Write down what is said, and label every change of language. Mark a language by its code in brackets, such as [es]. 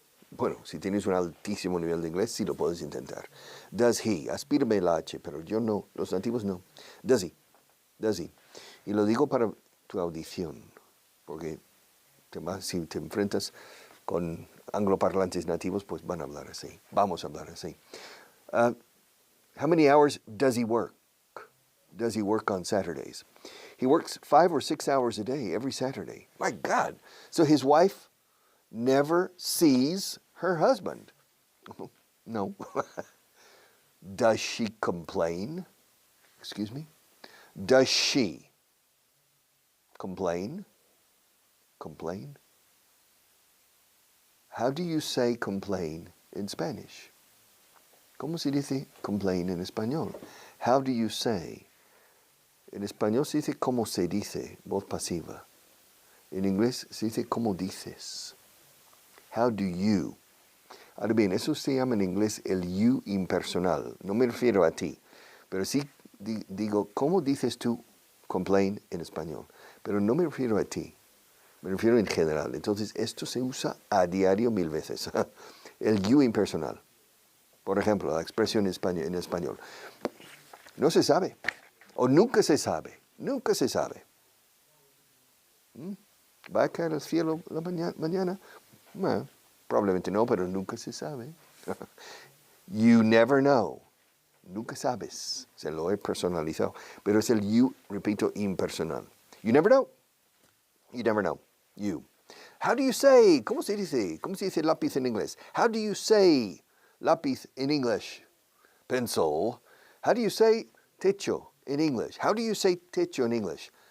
[es] Bueno, si tienes un altísimo nivel de inglés, sí lo puedes intentar. [en] Does he? [es] Aspírame el H, pero yo no. Los nativos no. [en] Does he? Does he? [es] Y lo digo para tu audición, porque si te enfrentas con angloparlantes nativos, pues van a hablar así. Vamos a hablar así. [en] How many hours does he work? Does he work on Saturdays? He works 5 or 6 hours a day every Saturday. My God. So his wife never sees her husband. No. Does she complain? Excuse me? Does she complain? Complain? How do you say complain in Spanish? [es] ¿Cómo se dice complain en español? [en] How do you say? [es] En español se dice como se dice, voz pasiva. En inglés se dice como dices. [en] How do you? [es] Ahora bien, eso se llama en inglés el you impersonal. No me refiero a ti, pero sí digo, ¿cómo dices tú complain en español? Pero no me refiero a ti, me refiero en general. Entonces, esto se usa a diario 1000 veces. El you impersonal. Por ejemplo, la expresión en español. No se sabe, o nunca se sabe, nunca se sabe. ¿Va a caer el cielo la mañana? Bueno, probablemente no, pero nunca se sabe. [en] You never know. [es] Nunca sabes. Se lo he personalizado. Pero es el you, repito, impersonal. [en] You never know. You never know. You. How do you say? [es] ¿Cómo se dice? ¿Cómo se dice lápiz en inglés? [en] How do you say lápiz in English? Pencil. How do you say techo in English? How do you say techo in English?